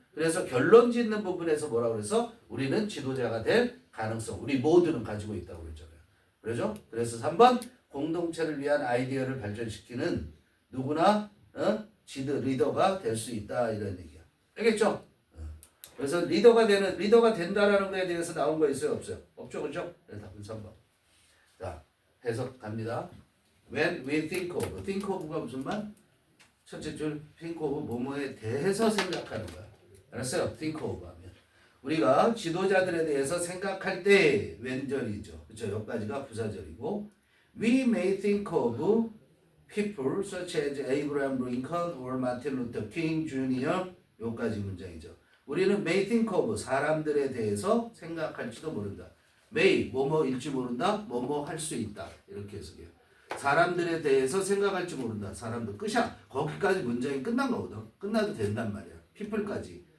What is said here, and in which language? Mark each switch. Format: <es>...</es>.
<ko>그래서 결론 짓는 부분에서 뭐라고 그랬어? 우리는 지도자가 될 가능성, 우리 모두는 가지고 있다고 그랬잖아요. 그렇죠? 그래서 3번 공동체를 위한 아이디어를 발전시키는 누구나 리더가 될 수 있다 이런 얘기야. 알겠죠? 그래서 리더가 된다라는 거에 대해서 나온 거 있어요? 없어요? 없죠, 그렇죠? 네, 답은 3번. 자, 해석 갑니다.</ko> <en>When we think of가 무슨 말?</en> <ko>첫째 줄 think of 뭐뭐에 대해서 생각하는 거야. 알았어요? think of 하면 우리가 지도자들에 대해서 생각할 때 왼절이죠. 그렇죠? 여기까지가 부사절이고</ko> <en>we may think of people such as Abraham Lincoln or Martin Luther King Jr.</en> <ko>여기까지 문장이죠. 우리는 may think of 사람들에 대해서 생각할지도 모른다. may 뭐뭐일지 모른다. 뭐뭐 할 수 있다. 이렇게 해석해요. 사람들에 대해서 생각할지 모른다. 사람들 끝이야. 거기까지 문장이 끝난 거거든. 끝나도 된단 말이야. people까지.</ko>